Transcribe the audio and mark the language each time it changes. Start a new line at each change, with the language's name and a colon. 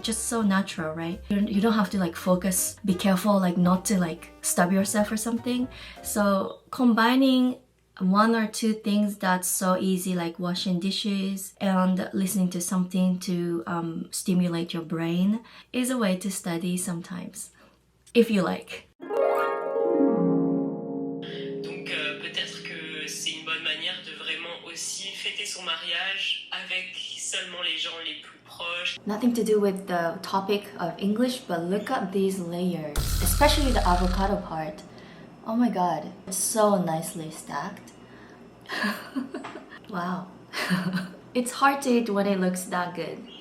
English: It's just so natural, right? You don't have to like focus, be careful like not to like stub yourself or something. So combining 1 or 2 things that's so easy, like washing dishes and listening to something to stimulate your brain, is a way to study sometimes, if you like.
French: Peut-être que c'est une bonne manière de vraiment aussi fêter son mariage avec seulement les gens les plus proches.
English: Nothing to do with the topic of English, but look at these layers, especially the avocado part. Oh my god, it's so nicely stacked. Wow. It's hard to eat when it looks that good.